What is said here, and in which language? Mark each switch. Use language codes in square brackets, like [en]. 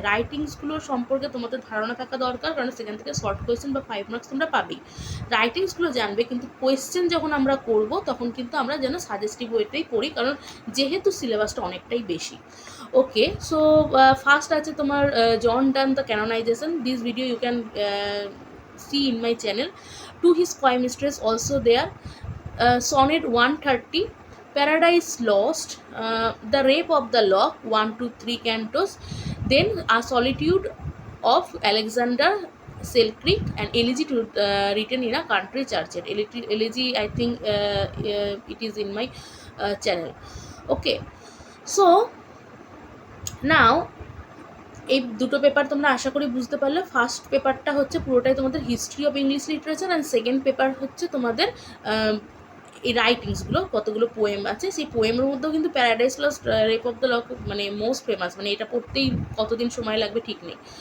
[bn] রাইটিংসগুলোর সম্পর্কে তোমাদের ধারণা থাকা দরকার, কারণ সেখান থেকে শর্ট কোয়েশ্চেন বা 5 মার্কস তোমরা পাবেই। রাইটিংসগুলো জানবে, কিন্তু কোয়েশ্চেন যখন আমরা করব তখন কিন্তু আমরা যেন সাজেস্টিভ ওয়েতেই পড়ি, কারণ যেহেতু সিলেবাসটা অনেকটাই বেশি। ওকে, সো ফার্স্ট আছে তোমার জন done the canonization. [en] This video you can see in my channel. To his coy mistress also there. Sonnet 130, Paradise Lost, The Rape of the Lock, 1 to 3 cantos. Then A Solitude of Alexander Selkirk, and elegy to written in a country church. Elegy, I think it is in my channel. Okay, so now [bn] এই দুটো paper তোমরা আশা করি বুঝতে পারলে। First পেপারটা হচ্ছে পুরোটাই তোমাদের history of English literature, and second paper হচ্ছে তোমাদের এই রাইটিংসগুলো, কতগুলো পোয়েম আছে, সেই পোয়েমের মধ্যেও কিন্তু paradise lost, rape of the lock মানে মোস্ট ফেমাস, মানে এটা পড়তেই কতদিন সময় লাগবে ঠিক নেই।